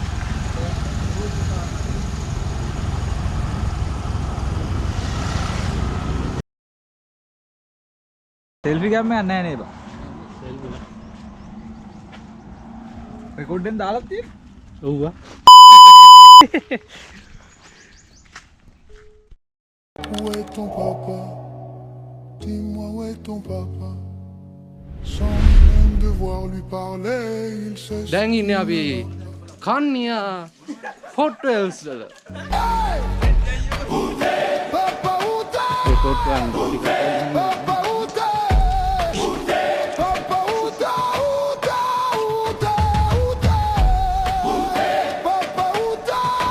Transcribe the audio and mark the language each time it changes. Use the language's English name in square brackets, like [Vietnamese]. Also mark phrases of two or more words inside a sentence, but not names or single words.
[Sinhala] සෙල්ෆි ගන්න යන්නේ නැහැ නේද? සෙල්ෆි. රෙකෝඩ් එකෙන් දාලා තියෙන්නේ? ඔව්වා. [French] Où est ton papa? Dis-moi où est ton papa? Sans même devoir lui parler, il se [Sinhala] දැන් ඉන්නේ අපි කන්නියා හොටෙල්ස් වල. [French] Papa où t'es? [Sinhala] රෙකෝඩ් ගන්න පොඩි කතාවක්. [French] Papa où t'es? Papa où t'es? Où t'es? Où t'es? Où t'es? Papa où t'es?